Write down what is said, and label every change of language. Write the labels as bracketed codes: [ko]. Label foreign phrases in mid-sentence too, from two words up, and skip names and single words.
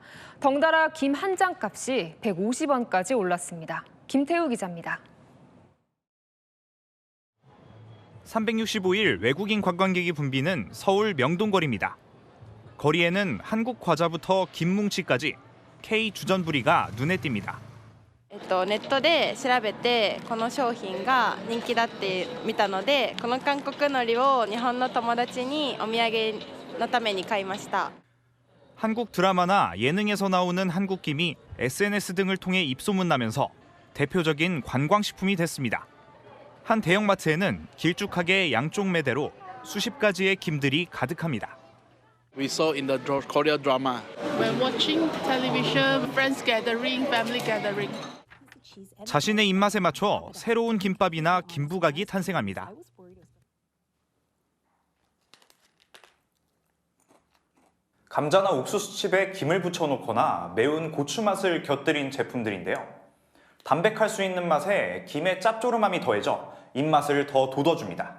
[ko] 덩달아 김 한 장 값이 150원까지 올랐습니다. 김태우 기자입니다. 365일 외국인 관광객이 붐비는 서울 명동거리입니다. 거리에는 한국 과자부터 김뭉치까지 K 주전부리가 눈에 띕니다. [ja] ネットで調べてこの商品が人気だって見たのでこの韓国海苔を日本の友達にお土産のために買いました。 [ko] 한국 드라마나 예능에서 나오는 한국김이 SNS 등을 통해 입소문나면서 대표적인 관광식품이 됐습니다. 한 대형마트에는 길쭉하게 양쪽 매대로 수십 가지의 김들이 가득합니다. [en] We saw in the Korean drama. When watching television, friends gathering, family gathering. [ko] 자신의 입맛에 맞춰 새로운 김밥이나 김부각이 탄생합니다. 감자나 옥수수칩에 김을 붙여놓거나 매운 고추 맛을 곁들인 제품들인데요. 담백할 수 있는 맛에 김의 짭조름함이 더해져 입맛을 더 돋워줍니다.